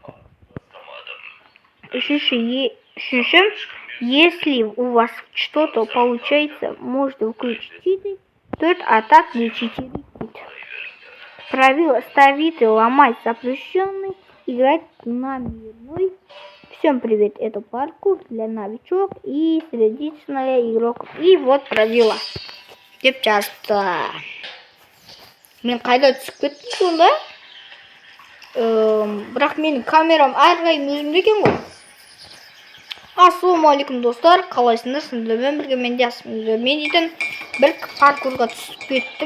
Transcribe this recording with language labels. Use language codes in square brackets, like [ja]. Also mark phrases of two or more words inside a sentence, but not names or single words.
[ru] Если у вас что-то получается, можно включить читы, а так не читерить. Правило ставить и ломать запрещенный, играть на мирной. Всем привет, это паркур для новичок и средичный игрок. И вот правила. [kk] Деп жазды. Мен қайда түсіп кеттім сонда? Бірақ менің камерам әрқайым өзімде екен ғой. Ассалаумағалейкум достар, қалайсыңдар? Сіздермен бірге мен де мен дейтін бір паркурға түсіп кеттім.